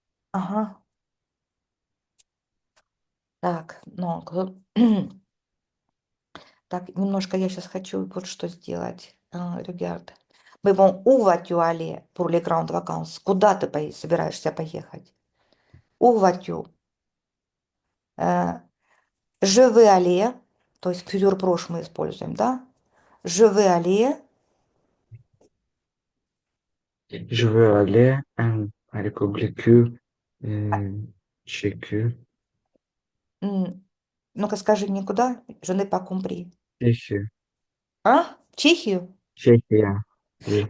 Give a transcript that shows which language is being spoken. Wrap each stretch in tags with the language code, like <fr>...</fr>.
<ru>Ага, так, ну, так, немножко я сейчас хочу вот что сделать.</ru> <fr>Regarde. Мы vont où vas-tu aller pour les grandes vacances?</fr> <ru>Куда ты собираешься поехать?</ru> <fr>Où vas-tu?</fr> <ru>Э,</ru> <fr>Je vais aller,</fr> <ru>то есть futur прошлый мы используем, да?</ru> <fr>Je vais aller. Je veux aller en République tchèque,</fr> <ru>М, Ну-ка скажи мне куда?</ru> <fr>Je n'ai pas compris.</fr> <ru>Тчехия, А? В Чехию? Чехия, oui,</ru>